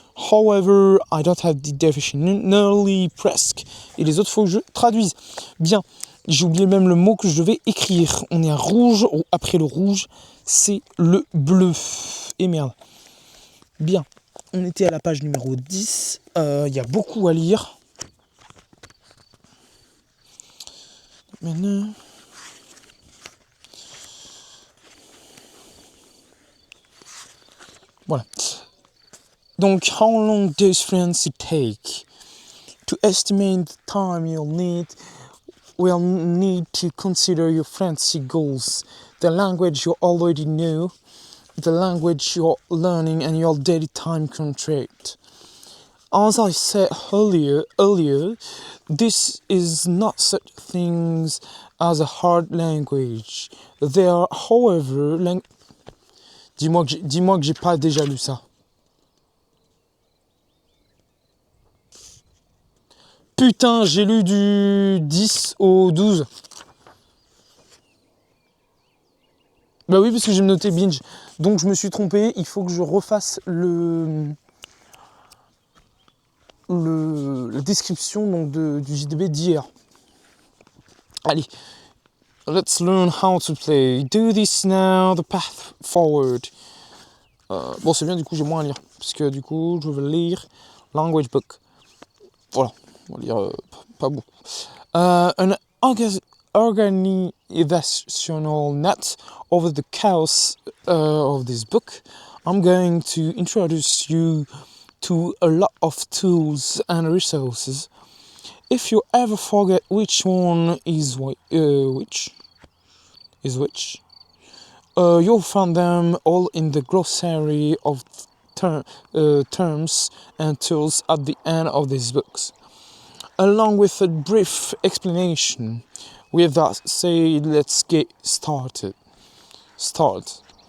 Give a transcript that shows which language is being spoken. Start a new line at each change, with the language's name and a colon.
English: However, I don't have the definition. Nearly,
French: presque. Et les autres, faut que je traduise. Bien. J'ai oublié même le mot que je devais écrire. On est à rouge. Après le rouge, c'est le bleu. Et merde. Bien. On était à la page numéro 10. Y a beaucoup à lire. Maintenant. Voilà. Donc,
English: how long does fluency take? To estimate the time we'll need to consider your fluency goals, the language you already know, the language you're learning, and your daily time contract. As I said earlier, this is not such things as a hard language. There are, however,
French: dis-moi que j'ai pas déjà lu ça. Putain, j'ai lu du 10 au 12. Bah oui, parce que j'ai noté binge. Donc je me suis trompé, il faut que je refasse la description donc, du JDB d'hier.
English: Allez, let's learn how to play. Do this now, the path forward.
French: Bon, c'est bien, du coup, j'ai moins à lire. Parce que du coup, je vais lire language book. Voilà, on va lire pas beaucoup.
English: An organizational net over the chaos of this book. I'm going to introduce you to a lot of tools and resources. If you ever forget which one is which, you'll find them all in the glossary of terms and tools at the end of these books, along with a brief explanation. With that said, let's get started. Start.